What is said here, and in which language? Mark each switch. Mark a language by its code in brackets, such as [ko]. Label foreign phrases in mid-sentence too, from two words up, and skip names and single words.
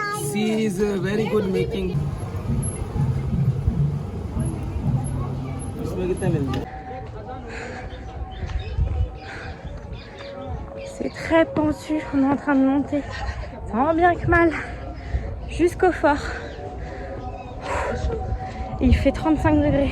[en] She is very good making. [hi] इसमें कितना मिलता है? [fr] C'est très pentu, on est en train de monter tant bien que mal jusqu'au fort. Et il fait 35 degrés.